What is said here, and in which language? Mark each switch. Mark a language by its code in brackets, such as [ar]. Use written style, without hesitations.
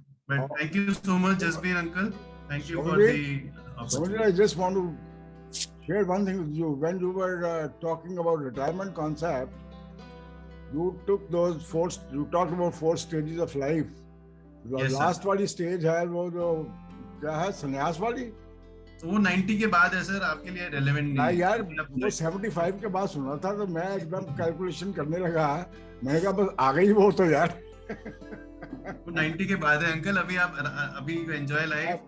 [en] But thank you so much Jasbir uncle. Thank you for the I just want to share one thing with you. When you were talking about retirement concept, you took those you talked about 4 stages of life. The yes, [hi] last वाली stage है वो जो क्या है, संन्यास वाली. तो वो 90 के बाद है सर, आपके लिए रेलेवेंट नहीं है यार. वो 75 के बाद सुना था तो मैं एकदम कैलकुलेशन करने लगा. मैंने कहा बस आ गई वो तो यार. वो 90 के बाद है अंकल. अभी एंजॉय लाइफ,